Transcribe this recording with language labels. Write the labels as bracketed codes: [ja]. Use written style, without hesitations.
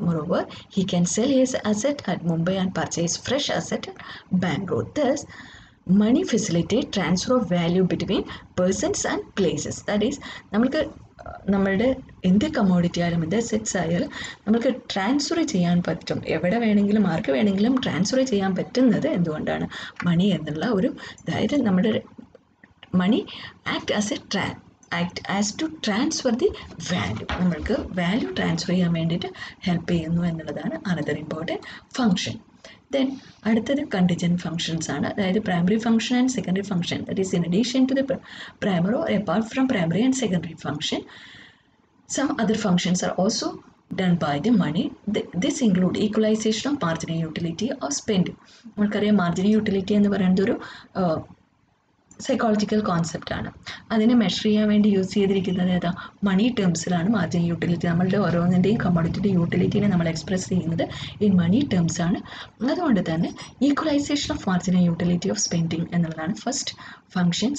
[en] Moreover, he can sell his asset at Mumbai and purchase fresh asset at Bangalore. Thus, money facilitate transfer of value between persons and places. [ml] That is, നമ്മളുടെ എന്ത് commodity ആയാലും എന്ത് assets ആയാലും നമുക്ക് transfer ചെയ്യാൻ പറ്റും. എവിടെ വേണമെങ്കിലും ആർക്ക് വേണമെങ്കിലും ട്രാൻസ്ഫർ ചെയ്യാൻ പറ്റുന്നത് എന്തുകൊണ്ടാണ്? മണി എന്നുള്ള ഒരു, അതായത് നമ്മുടെ [en] Money act as to transfer the value. [ml] നമ്മൾക്ക് വാല്യൂ ട്രാൻസ്ഫർ ചെയ്യാൻ വേണ്ടിയിട്ട് ഹെൽപ്പ് ചെയ്യുന്നു എന്നുള്ളതാണ് അനദർ ഇമ്പോർട്ടൻറ്റ് ഫങ്ഷൻ. ദെൻ അടുത്തത് കണ്ടിജൻറ്റ് ഫങ്ഷൻസ് ആണ്. അതായത് primary function and secondary function. [en] That is in addition to the primary or apart from primary and secondary function, some other functions are also done by the money. This include equalization of marginal utility or spending. [ml] നമുക്കറിയാം marginal utility എന്ന് പറയുന്നത് ഒരു psychological കോൺസെപ്റ്റാണ്. അതിനെ measure ചെയ്യാൻ വേണ്ടി use ചെയ്തിരിക്കുന്നത് ഏതാ? മണി ടേംസിലാണ് marginal utility. നമ്മളുടെ ഓരോന്നിൻ്റെയും കമ്മോഡിറ്റിയുടെ യൂട്ടിലിറ്റിനെ നമ്മൾ എക്സ്പ്രസ് ചെയ്യുന്നത് ഇൻ മണി ടേംസ് ആണ്. അതുകൊണ്ട് തന്നെ equalisation of marginal utility of spending എന്നുള്ളതാണ് ഫസ്റ്റ് ഫങ്ഷൻ.